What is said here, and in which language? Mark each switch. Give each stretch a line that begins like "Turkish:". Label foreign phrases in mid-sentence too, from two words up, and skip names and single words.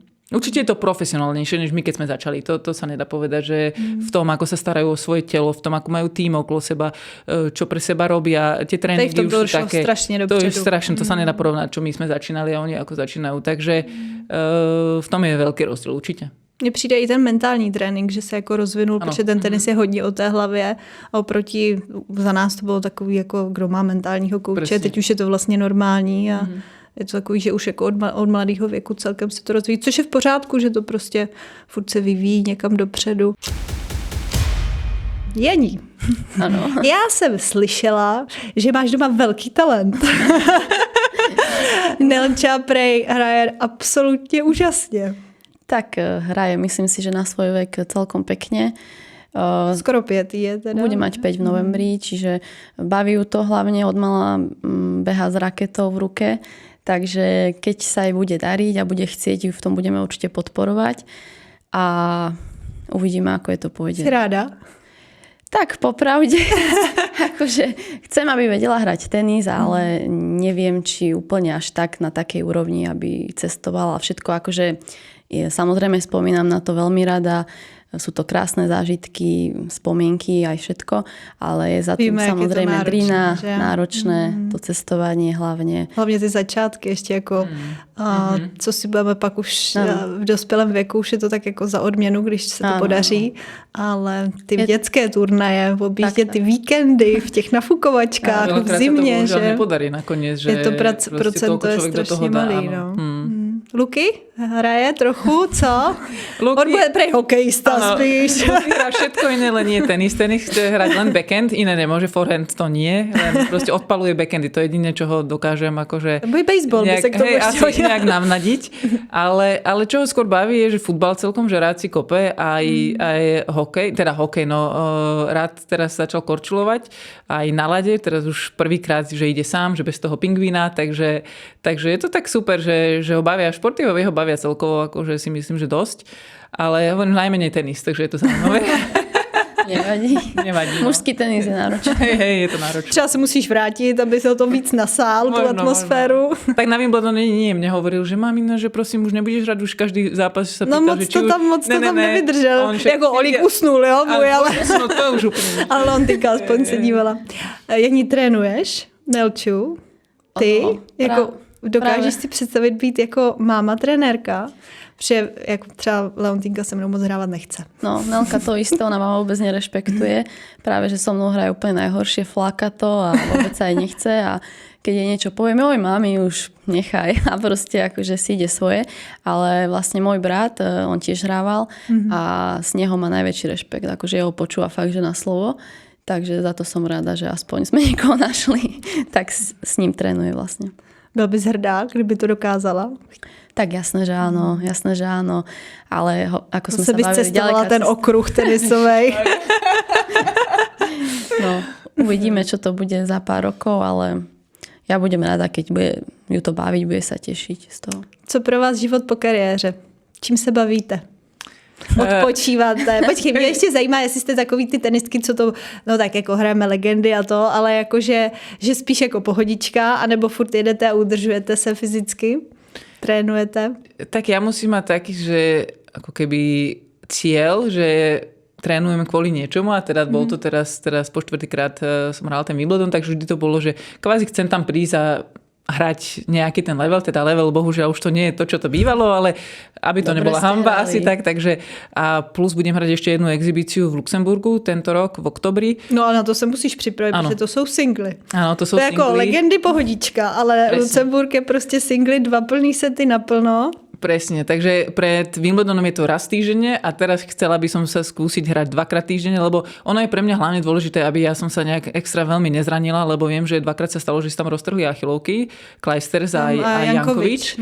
Slovak: Určite je to profesionálnejšie, než my, keď sme začali. To sa nedá povedať, že v tom, ako sa starajú o svoje telo, v tom, ako majú tým okolo seba, čo pre seba robia, tie tréningy už sú také... To je strašne, to sa nedá porovnať, čo my sme začínali a oni ako začínajú. Takže v tom je veľký rozdiel určite.
Czech: Mně přijde i ten mentální trénink, že se jako rozvinul, protože ten tenis je hodně o té hlavě a oproti, za nás to bylo takový, jako kdo má mentálního kouče, teď už je to vlastně normální a je to takový, že už jako od mladého věku celkem se to rozvíjí, což je v pořádku, že to prostě furt se vyvíjí někam dopředu. Jení. Ano. Já jsem slyšela, že máš doma velký talent. Nelča prej hraje absolutně úžasně.
Slovak: Tak hraje, myslím si, že na svoj vek celkom pekne. Skoro 5 je teda. Bude mať 5 v novembri, čiže baví ju to hlavne od mala beha s raketou v ruke, takže keď sa jej bude dariť a bude chcieť, ju v tom budeme určite podporovať a uvidíme, ako je to pôjde. Si ráda? Tak popravde, akože chcem, aby vedela hrať tenis, ale neviem, či úplne až tak na takej úrovni, aby cestovala všetko. Akože samozrejme spomínam na to veľmi rada, sú to krásne zážitky, spomienky aj všetko, ale je za tým samozrejme drina, náročné, to cestovanie hlavne.
Czech: Hlavně ty začátky ještě jako, co si budeme pak už v dospělém věku, už je to tak jako za odměnu, když se to podaří, ale ty dětské turnaje, objíždět ty víkendy v těch nafukovačkách v zimě, že?
Slovak: Nepodarí nakoniec, že
Czech: je to procento je strašně malý. No. Luky hraje trochu, co? On bude prej hokejista spíš.
Slovak: Luky hrá všetko iné, len nie tenis. Tenis chce hrať len backhand, iné nemôže, forehand to nie. Len proste odpaluje backhandy, to je jediné, čo ho dokážem akože... Bude baseball, by sa k tomu asi nejak navnadiť. Ale čo ho skôr baví je, že futbal celkom, že rád si kope aj hokej, teda hokej, no rád teraz začal korčulovať aj na lade, teraz už prvýkrát, že ide sám, že bez toho pingvína, takže je to tak super, že ho bavia športové, ho bavia celkovo, akože si myslím, že dosť. Ale ja hovorím najmenej tenis, takže je to zaujímavé. Nevadí. Mužský tenis je náročný. Hej, je to náročné.
Czech: Třeba se musíš vrátit, aby se o tom víc nasál, tu atmosféru.
Slovak: Tak na Wimbledonu nie, mne hovoril, že mamina, že prosím, už nebudeš hrať, už každý zápas sa pýta, moc že či
Czech: moc to tam nevydržel. Jako Olík usnul, jo? To už úplně. Ale on teďka aspoň se dívala. Jak trénuješ, Nelču? Ty? Jako dokážeš si představit být jako máma trenérka? Protože jak třeba Leontínka se mnou moc hrávat nechce. No,
Slovak: Nelka to isté, ona ma vôbec nerešpektuje. Práve, že so mnou hraje úplne najhoršie, fláka to a vôbec sa aj nechce a keď jej niečo poviem, oj mami, už nechaj a proste akože si ide svoje. Ale vlastne môj brat, on tiež hrával a z neho má najväčší rešpekt, akože jeho počúva fakt, že na slovo. Takže za to som rada, že aspoň sme niekoho našli, tak s ním trénuje vlastne.
Czech: Byl bys hrdá, kdyby to dokázala?
Slovak: Tak jasné, že áno. Ale ako sme sa bavili, cestovala ten okruh tenisovej. No, uvidíme, čo to bude za pár rokov, ale ja budem rada, keď bude ju to baviť, bude sa tešiť z toho.
Czech: Co pro vás život po kariéře? Čím se bavíte? Odpočíváte. Počkej, mě ještě zajímá, jestli jste takový ty tenistky, co to, no tak jako hrajeme legendy a to, ale jakože, že spíš jako pohodička, anebo furt jedete a udržujete se fyzicky? Trénujete?
Slovak: Tak ja musím mať taký, že ako keby cieľ, že trénujem kvôli niečomu a teda bol to teraz po 4-krát som hral ten Wimbledon, takže vždy to bolo, že kvázi chcem tam prísť a hrať nejaký ten level, teda level, bohužiaľ už to nie je to, čo to bývalo, ale aby to nebola hanba asi tak, takže a plus budem hrať ešte jednu exhibíciu v Luxemburgu tento rok v oktobri.
Czech: No a na to se musíš připravit, protože to jsou singly.
Slovak: Áno, to sú singly.
Czech: To je jako legendy pohodička, ale presne. Lucemburg je prostě singly, 2 plný sety naplno.
Slovak: Presne, takže pred Wimbledonom je to raz týždenne a teraz chcela by som sa skúsiť hrať 2-krát týždenne, lebo ono je pre mňa hlavne dôležité, aby ja som sa nejak extra veľmi nezranila, lebo viem, že 2-krát sa stalo, že si tam roztrhli achilovky, Kleisters a Jankovič.